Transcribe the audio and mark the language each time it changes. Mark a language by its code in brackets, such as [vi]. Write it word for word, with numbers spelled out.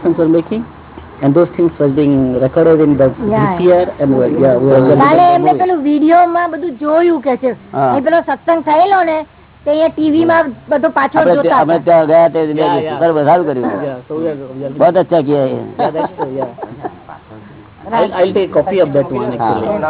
[en] and those things was being recorded in the V C R and were yeah [gu] were કાલે એમને પેલું video માં બધું જોયું કે છે એ પેલો સત્સંગ થયેલો ને તે એ ટીવી માં બધું પાછો જોતા અમે ત્યાં ગયા તે ઘર વધાર કર્યું. [hi] બહુત અચ્છા કિયા હે. [en] yeah that's so yeah i'll i'll take copy of that one actually.